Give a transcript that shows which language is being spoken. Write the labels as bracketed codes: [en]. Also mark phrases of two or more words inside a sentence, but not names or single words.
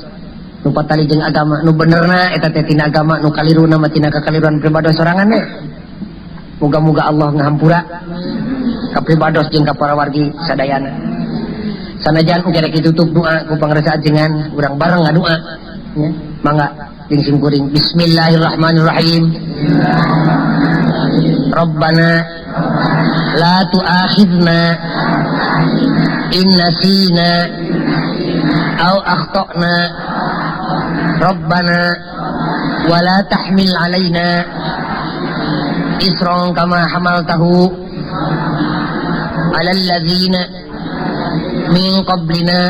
[su] Nu patali jeung agama nu benerna eta teh tina agama, nu kaliruna mah tina kakaliruan pribados sorangan we. Muga-muga Allah ngahampura ka pribados jeung ka para wargi sadayana. Sanajan gerek ditutup doa ku pangrasa ajengan, urang bareng ngadoa nya. Mangga jeung sim kuring bismillahirrahmanirrahim. [ar] ربنا لا تؤاخذنا إن نسينا أو أخطأنا. ربنا ولا تحمل علينا إصرا كما حملته على الذين من قبلنا.